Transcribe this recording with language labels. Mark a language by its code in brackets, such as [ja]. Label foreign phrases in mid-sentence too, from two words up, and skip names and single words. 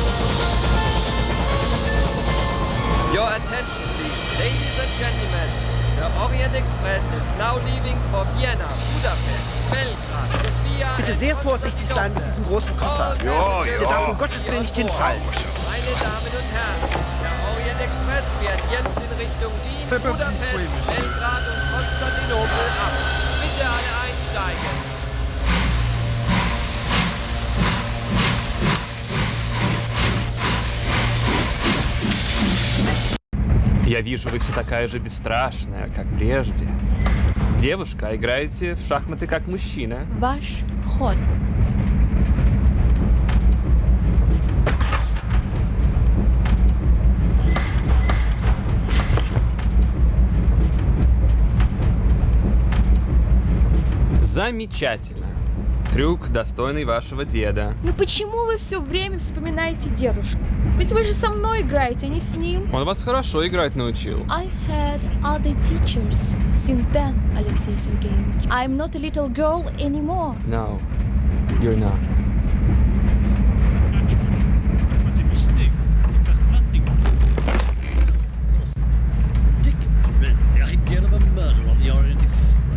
[en] Your attention, please. Ladies and gentlemen, The Orient Express is now leaving for Vienna, Budapest, Belgrad, Sofia. [de] Bitte sehr vorsichtig sein mit diesem großen Koffer. Ja. Der darf um Gottes Willen nicht hinfallen. Meine Damen und Herren, der Orient Express fährt jetzt in Richtung Wien, Budapest, Belgrad und Konstantinopel ab. Bitte alle einsteigen. [ru] Я вижу, вы все такая же бесстрашная, как прежде. Девушка, играете в шахматы как мужчина. Ваш ход. Замечательно. Трюк, достойный вашего деда. Ну почему вы все время вспоминаете дедушку? Ведь вы же со мной играете, а не с ним. Он вас хорошо играть научил. [en] I've had other teachers since then, Alexei Sergeyevich. I'm not a little girl anymore. No, you're not. It was a mistake. It was nothing. Dick read the idea of a murder on the Orient Express.